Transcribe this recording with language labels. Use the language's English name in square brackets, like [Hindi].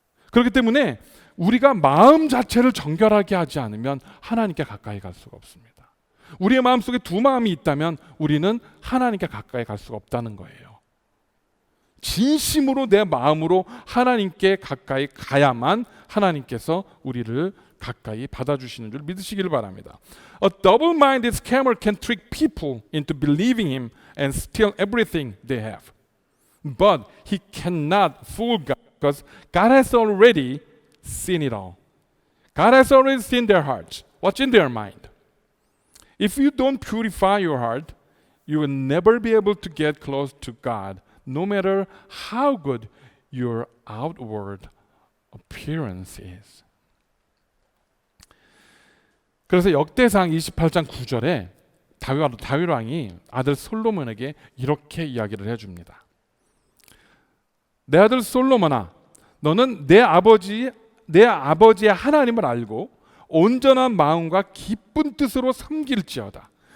[Korean] 그렇기 때문에 우리가 마음 자체를 정결하게 하지 않으면 하나님께 가까이 갈 수가 없습니다. 우리의 마음속에 두 마음이 있다면 우리는 하나님께 가까이 갈 수가 없다는 거예요. 진심으로 내 마음으로 하나님께 가까이 가야만 하나님께서 우리를 가까이 받아주시는 줄 믿으시기를 바랍니다. [English] A double-minded scammer can trick people into believing him and steal everything they have. But he cannot fool God because God has already seen it all. God has already seen their hearts. What's in their mind? If you don't purify your heart, you will never be able to get close to God, no matter how good your outward appearance is. [Korean] 그래서 역대상 28장 9절에 다윗 왕이 아들 솔로몬에게 이렇게 이야기를 해줍니다. 내 아들 솔로몬아, 너는 내 아버지의 하나님을 알고 온전한 마음과 기쁜 뜻으로 섬길지어다.